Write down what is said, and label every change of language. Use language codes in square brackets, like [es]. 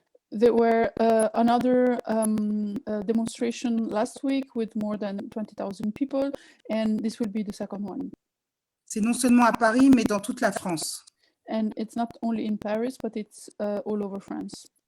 [en] There were another demonstration last week with more than 20,000 people, and this will be the second one. [fr] C'est non seulement à Paris, mais dans toute la France. [en] And it's not only in Paris, but it's all over France.